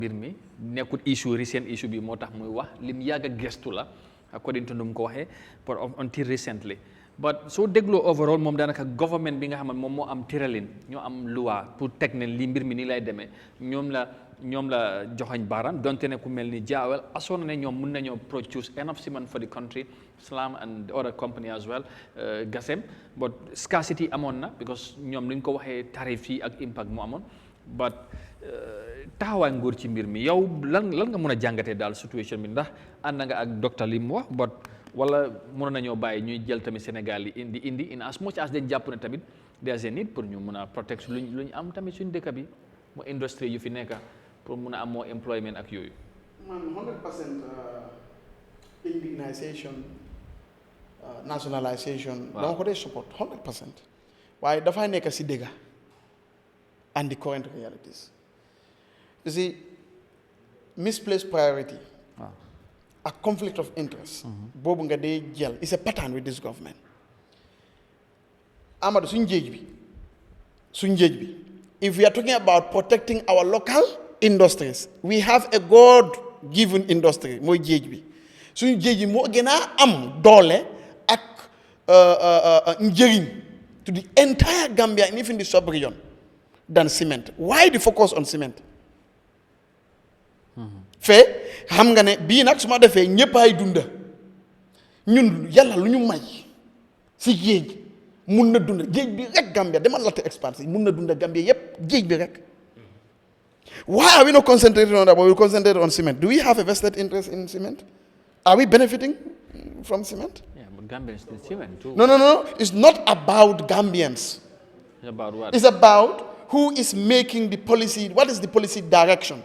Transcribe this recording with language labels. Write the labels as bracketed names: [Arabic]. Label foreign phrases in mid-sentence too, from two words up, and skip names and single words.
[Wolof] mbir mi nekkul [English] issue recent issue [Wolof] bi moo tax muy wax lim yàgg a gestu la [English] according to [Wolof] nu mu ko waxee [English] but until recently but [Wolof] soo dégloo overall moom daanaka government bi nga xam ne moom moo am tëralin ñoo am loi pour teg ne li mbir mi nii lay demee ñoom la joxañ baaraam donte ne ku mel ni jaawel asoon ne ñoom mun nañoo [English] produce enough cement for the country Slam and the other company as well [Wolof] Gasem but scarcity amoon na because ñoom luñ ko waxee tarif yi ak impact mu amoon but taxawaay nguur ci mbir mi yow lan nga mën a jàngatee daal situation bi ndax ànd nga ak docteur li mu wax but wala mënoon nañoo bàyyi ñuy jël tamit Sénégal yi indi [English] in as much as [Wolof] dañ jàpp ne tamit [English] there's a need [Wolof] pour ñu mën a protect lu ñu am tamit suñu dëkk bi mu industrie yu fi nekk pour mën a am [English] more employment [Wolof] ak yooyu. man 100% indigenization nationalisation. dama ko dee support 100%. waaye dafay nekk si dëgg [English] and the current realities. You see, misplaced priority, a conflict of interest, [Wolof] bobu nga dey jël, [English] it's a pattern with this government. [Wolof] Amadou suñ jeej bi, [English] if we are talking about protecting our local industries, we have a God-given industry, [Wolof] mooy jeej bi. Suñ jeej bi moo gën a am doole ak njëriñ [English] to the entire Gambia and even the sub-region than cement. Why the focus on cement? [Wolof] Fee xam nga ne bii nag su ma defee ñëpp ay dunda ñun yàlla lu ñu may si géej mun na dunda géej bi rek Gambia demal latte expanse mun na dunda Gambia yëpp géej bi rek. [English] Why are we not concentrating on that, but we concentrate on cement? Do we have a vested interest in cement? Are we benefiting from cement? Yeah, but Gambians need cement too. No. It's not about Gambians. It's about what? It's about who is making the policy, what is the policy direction?